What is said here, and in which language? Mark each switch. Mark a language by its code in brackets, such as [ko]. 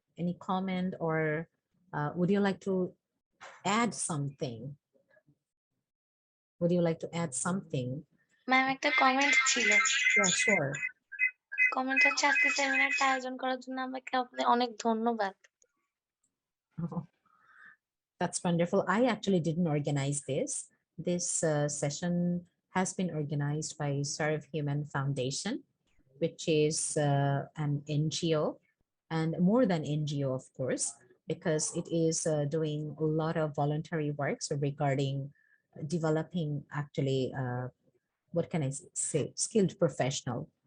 [en] Any comment, or would you like to add something? Would you like to add something? [bn] Ma'am একটা comment ছিল। [en] Yeah, sure. [bn] Comment হচ্ছে আজকে সেমিনারটা আয়োজন করার জন্য আমাকে অনেক ধন্যবাদ। [en] Oh, that's wonderful. I actually didn't organize this. This session has been organized by Serve Human Foundation, which is an NGO, and more than NGO, of course, because it is doing a lot of voluntary work regarding developing actually what can I say, skilled professional.